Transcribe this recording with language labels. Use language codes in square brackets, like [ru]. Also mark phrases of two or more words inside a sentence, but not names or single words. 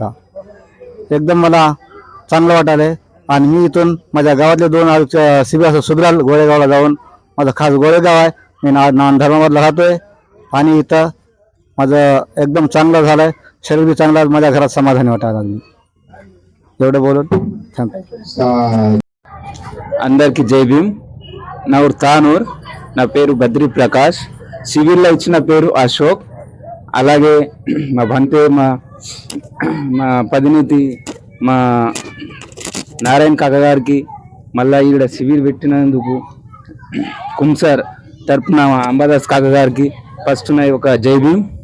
[mr] आता एकदम मला चांगलं वाटायलंय. आणि मी इथून माझ्या गावातले 2 शिबिर सुधराल गोळेगावला जाऊन, माझं खास गोळेगाव आहे, मी धर्माबादला राहतोय. आणि इथं माझं एकदम चांगलं झालंय, शरीर बी चांगलं, माझ्या घरात समाधानी वाटायला लागली. एवढं बोलून [te] అందరికి జై భీమ్. నా ఊరు తానూర్, నా పేరు బద్రి ప్రకాష్. సివిల్లో ఇచ్చిన పేరు అశోక్. అలాగే మా బంతే మా పదినీతి మా నారాయణ కాక గారికి మళ్ళీ ఈడ సివిల్ పెట్టినందుకు కుంసార్ తరపున అంబాదాస్ కాక గారికి ఫస్ట్ నా ఒక జై భీమ్.